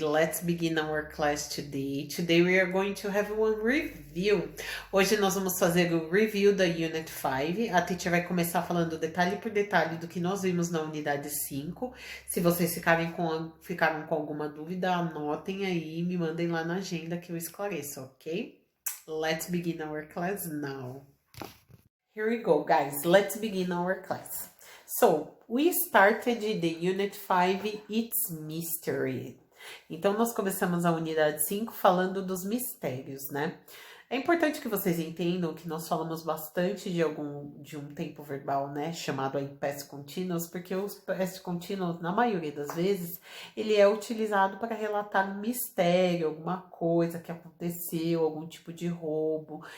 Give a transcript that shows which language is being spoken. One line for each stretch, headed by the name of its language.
English: Let's begin our class today. Today we are going to have one review.
Portuguese: Hoje nós vamos fazer o review da Unit 5. A teacher vai começar falando detalhe por detalhe do que nós vimos na unidade 5. Se vocês ficaram com alguma dúvida, anotem aí e me mandem lá na agenda que eu esclareço, ok?
English: Let's begin our class now. Here we go, guys. Let's begin our class. So, we started the Unit 5, It's Mystery.
Portuguese: Então, nós começamos a unidade 5 falando dos mistérios, né? É importante que vocês entendam que nós falamos bastante de um tempo verbal, né? Chamado aí past continuous, porque o past continuous, na maioria das vezes, ele é utilizado para relatar um mistério, alguma coisa que aconteceu, algum tipo de roubo.